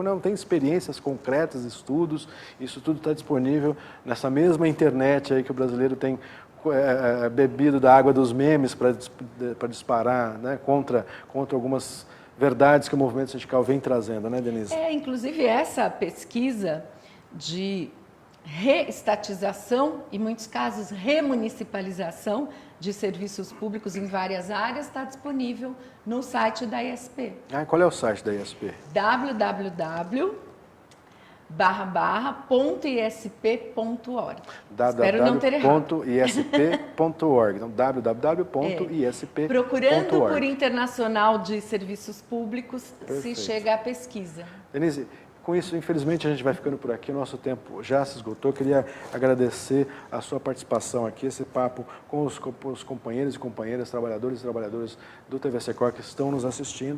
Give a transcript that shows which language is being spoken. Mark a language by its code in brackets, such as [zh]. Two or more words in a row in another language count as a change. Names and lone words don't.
[pt] Não tem experiências concretas, estudos, isso tudo está disponível nessa mesma internet aí que o brasileiro tem bebido da água dos memes para disparar, né, contra algumas verdades que o movimento sindical vem trazendo, né, Denise? Inclusive essa pesquisa de reestatização, em muitos casos remunicipalização de serviços públicos em várias áreas, está disponível no site da ISP. Qual é o site da ISP? www.isp.org. www.isp.org. Então, www.isp.org. Procurando por Internacional de Serviços Públicos, Perfeito. se chega à pesquisa. Denise, Com isso, infelizmente, a gente vai ficando por aqui, o nosso tempo já se esgotou. Queria agradecer a sua participação aqui, esse papo com os companheiros e companheiras, trabalhadores e trabalhadoras do TV Secor que estão nos assistindo.